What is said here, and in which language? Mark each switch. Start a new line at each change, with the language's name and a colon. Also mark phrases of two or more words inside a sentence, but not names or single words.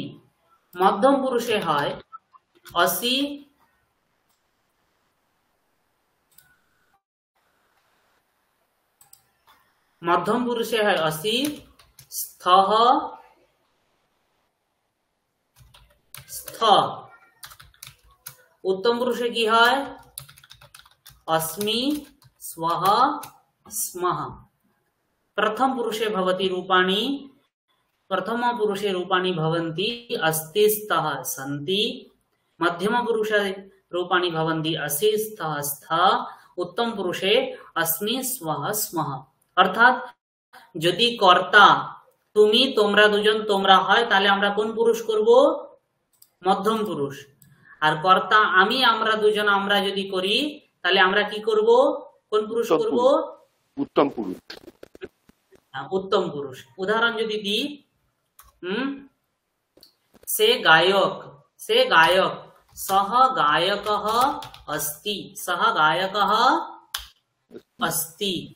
Bangla: মধ্যম পুরুষে হয় অসি, মধ্যম পুরুষে হয়
Sanskrit: অসি, স্থঃ, স্থ।
Bangla: উত্তম পুরুষে কি হয়?
Sanskrit: अस्मि, स्वः, स्मः। प्रथम पुरुषे भवति रूपाणि, प्रथम पुरुषे रूपाणि भवन्ति अस्ति, स्तः, सन्ति। मध्यम पुरुषे रूपाणि भवन्ति असि, स्तः, स्तः। उत्तम पुरुषे अस्मि, स्वः, स्मः।
Bangla: অর্থাৎ যদি কর্তা তুমি তোমরা দুজন তোমরা হয় তাহলে আমরা কোন পুরুষ করব? মধ্যম পুরুষ। আর কর্তা আমি আমরা দুজন আমরা যদি করি তাহলে আমরা কি করব? কোন পুরুষ উত্তম করব? উত্তম পুরুষ। উত্তম পুরুষ। উদাহরণ যদি দিই, সে গায়ক
Sanskrit: সহ গায়কः अस्ति সহ গায়কः अस्ति।